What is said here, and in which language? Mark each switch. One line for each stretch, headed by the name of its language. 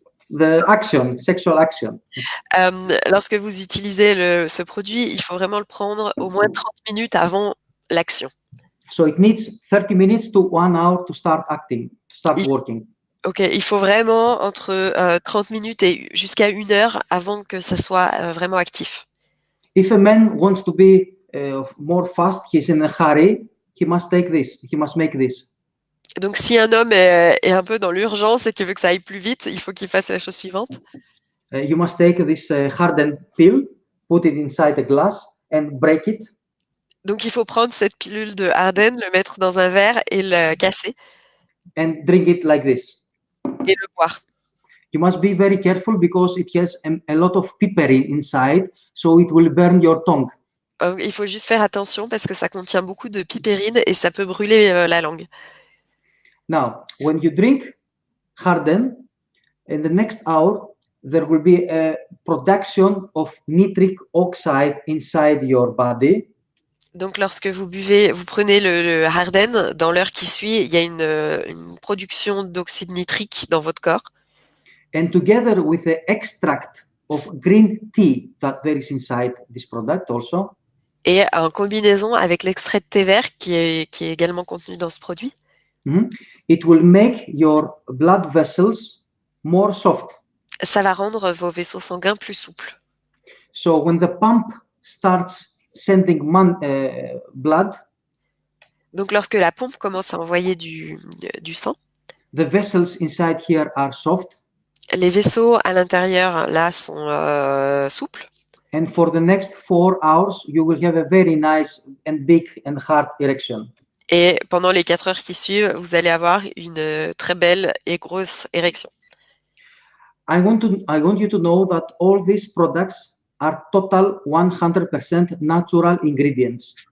English: The action, sexual action.
French: Lorsque vous utilisez ce produit, il faut vraiment le prendre au moins 30 minutes avant l'action.
English: So it needs 30 minutes to 1 hour to start acting, to start working.
French: Ok, il faut vraiment entre 30 minutes et jusqu'à 1 heure avant que ça soit vraiment actif.
English: If a man wants to be more fast, he's in a hurry, he must take this, he must make this.
French: Donc, si un homme est un peu dans l'urgence et qu'il veut que ça aille plus vite, il faut qu'il fasse la chose suivante.
English: You must take this hardened pill, put it inside a glass and break it.
French: Donc, il faut prendre cette pilule de Harden, le mettre dans un verre et le casser.
English: And drink it like this.
French: Et le boire.
English: You must be very careful because it has a lot of piperine inside, so it will burn your tongue.
French: Il faut juste faire attention parce que ça contient beaucoup de piperine et ça peut brûler la langue.
English: Now, when you drink Harden, in the next hour, there will be a production of nitric oxide inside your body.
French: Donc, lorsque vous prenez le Harden, dans l'heure qui suit, il y a une production d'oxyde nitrique dans votre corps.
English: And together with the extract of green tea that there is inside this product also.
French: Et en combinaison avec l'extrait de thé vert qui est également contenu dans ce produit.
English: It will make your blood vessels more soft.
French: Ça va rendre vos vaisseaux sanguins plus souples.
English: So when the pump starts sending blood,
French: donc lorsque la pompe commence à envoyer du sang,
English: the vessels inside here are soft.
French: Les vaisseaux à l'intérieur, là, sont souples.
English: And for the next 4 hours, you will have a very nice and big and hard erection.
French: Et pendant les 4 heures qui suivent, vous allez avoir une très belle et grosse érection.
English: I want you to know that all these products are total 100% natural ingredients.